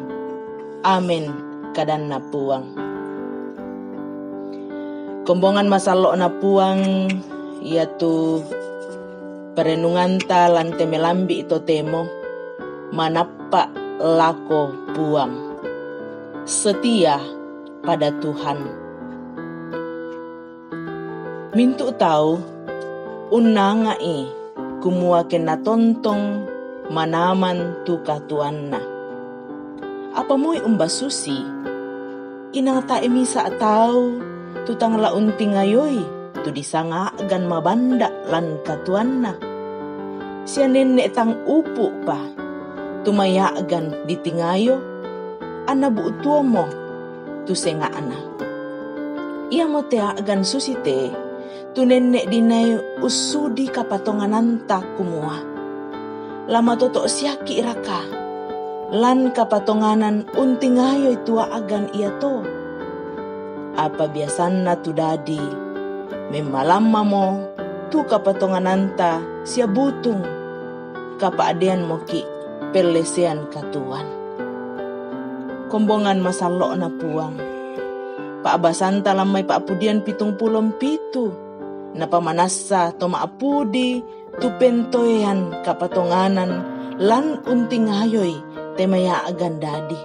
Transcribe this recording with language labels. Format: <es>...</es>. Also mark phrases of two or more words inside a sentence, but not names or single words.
<sda>Amen kadanna puang. Kombongan masalok na puang yaitu perenungan ta lante melambi ito temo manapa lako puang</sda> <id>setia pada Tuhan.</id> <sda>Mintu tahu unangai kumua kena tontong manaman tu katuanna. Apa mui umbasusi inang ta emisa tahu tutang launting ayoy tu disanga gan mabanda lan katuanna. Sia nenek tang upu pa tumaya gan ditingayo ana bu tuomo tu senga ana. Ia motea gan susite tu nenek dinay usudi kapatongananta kumua. Lama toto siaki raka lan kapatonganan untingayo tua agan ia to. Apa biasanna tu dadi memalama mo tu kapatongananta sia butung kapaadean moki pelesean katuan. Kombongan masalok na puang paabasanta lamai paapudian pitung pulon pitu na pamanasa to maapudi tu pentoyan kapatonganan lan untingayoy temaya agan dadi.</sda>